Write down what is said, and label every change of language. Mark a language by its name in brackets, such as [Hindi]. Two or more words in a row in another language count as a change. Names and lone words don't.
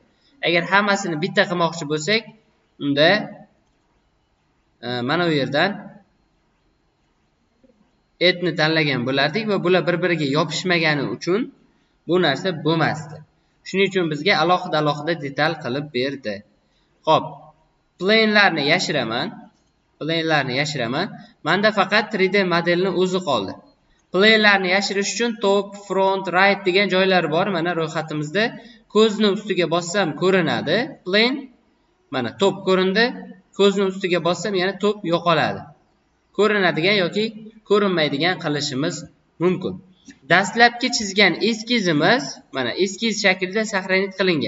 [Uzbek] Agar hammasini bitta qilmoqchi bo'lsak, unda mana bu yerdan etni tanlagan bo'lardik va bular bir-biriga yopishmagani uchun bu narsa bo'lmasdi. Shuning uchun bizga alohida detal qilib berdi. Xo'p, plane'larni yashiraman. Menda faqat 3D modelni o'zi qoldi. Plane'larni yashirish uchun top, front, right degan joylar bor. Mana ro'yxatimizda ko'zni ustiga bossam ko'rinadi. Plane mana top ko'rindi. Ko'zni ustiga bossam yana top yo'qoladi. Ko'rinadigan yoki ko'rinmaydigan qilishimiz mumkin. Dastlabki chizgan eskizimiz mana eskiz shaklida saqlanib qilingan.